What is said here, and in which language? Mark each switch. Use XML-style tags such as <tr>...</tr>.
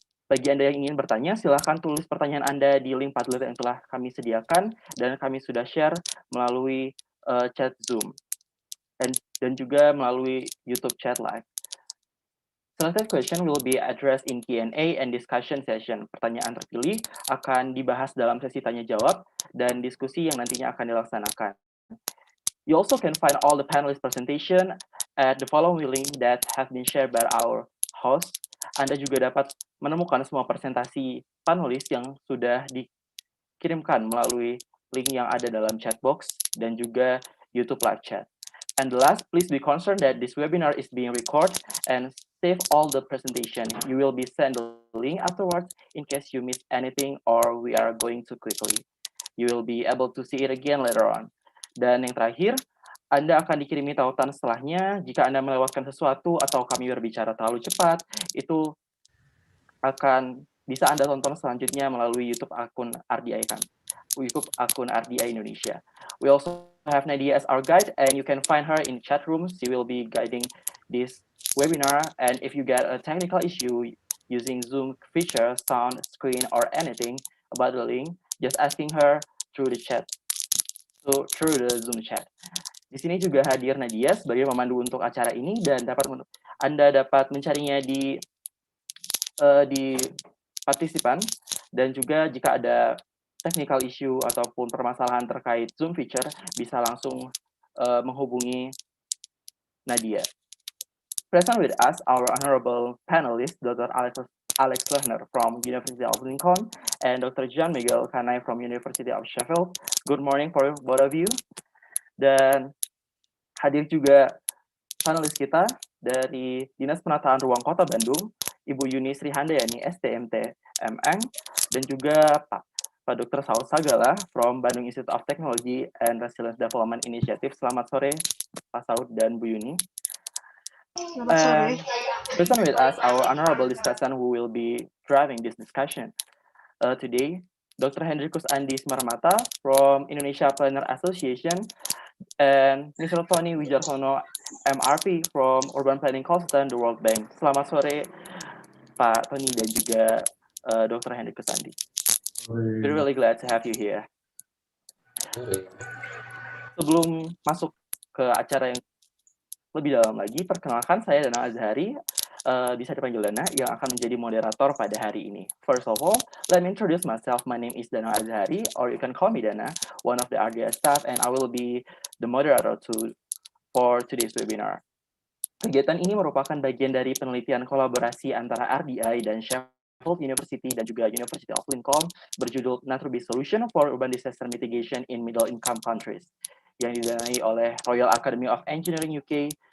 <id>Bagi Anda yang ingin bertanya, silakan tulis pertanyaan Anda di link Padlet yang telah kami sediakan dan kami sudah share melalui chat Zoom dan juga melalui YouTube chat live.</id> <en>Selected question will be addressed in Q&A and discussion session.</en> <id>Pertanyaan terpilih akan dibahas dalam sesi tanya jawab dan diskusi yang nantinya akan dilaksanakan.</id> <en>You also can find all the panelist presentation at the following link that have been shared by our host.</en> <id>Anda juga dapat menemukan semua presentasi panelis yang sudah dikirimkan melalui link yang ada dalam chat box dan juga YouTube live chat.</id> <en>And the last, please be concerned that this webinar is being recorded and save all the presentation. You will be sent the link afterwards in case you miss anything or we are going too quickly. You will be able to see it again later on.</en> <id>Dan yang terakhir, Anda akan dikirimi tautan setelahnya. Jika Anda melewatkan sesuatu atau kami berbicara terlalu cepat, itu akan bisa Anda tonton selanjutnya melalui YouTube akun RDI kan. YouTube akun RDI Indonesia.</id> <en>We also have Nadia as our guide, and you can find her in chat room. She will be guiding this webinar, and if you get a technical issue using Zoom feature, sound, screen, or anything about the link, just asking her through the chat, through the Zoom chat.</en> <id>Di sini juga hadir Nadia sebagai pemandu untuk acara ini, dan Anda dapat mencarinya di partisipan, dan juga jika ada technical issue ataupun permasalahan terkait Zoom feature, bisa langsung menghubungi Nadia.</id> <en>Present with us, our honorable panelist, Dr. Alex Lerner from University of Lincoln and Dr. John Miguel Kanai from University of Sheffield. Good morning for both of you.</en> <id>Dan hadir juga panelis kita dari Dinas Penataan Ruang Kota Bandung, Ibu Yuni Sri Handayani, STMT MN, dan juga Pak Dr.</id> <en>Saud Sagala from Bandung Institute of Technology and Resilience Development Initiative.</en> <id>Selamat sore, Pak Saud dan Bu Yuni. Selamat sore.</id> <en>Present with us our honorable discussant who will be driving this discussion today, Dr. Hendrikus Andi Smarmata from Indonesia Planner Association, and Mr. Tony Wijarsono, MRP from Urban Planning Consultant, the World Bank.</en> <id>Selamat sore, Pak Tony dan juga Dr. Hendrikus Andi.</id> <en>We're really glad to have you here.</en> <id>Sebelum masuk ke acara yang lebih dalam lagi, perkenalkan saya Dana Azhari. bisa dipanggil Dana, yang akan menjadi moderator pada hari ini.</id> <en>First of all, let me introduce myself. My name is Dana Azhari, or you can call me Dana, one of the RDI staff, and I will be the moderator for today's webinar.</en> <id>Kegiatan ini merupakan bagian dari penelitian kolaborasi antara RDI dan Sheffield University dan juga University of Lincoln berjudul Nature-Based Solution for Urban Disaster Mitigation in Middle Income Countries yang didanai oleh Royal Academy of Engineering UK.</id>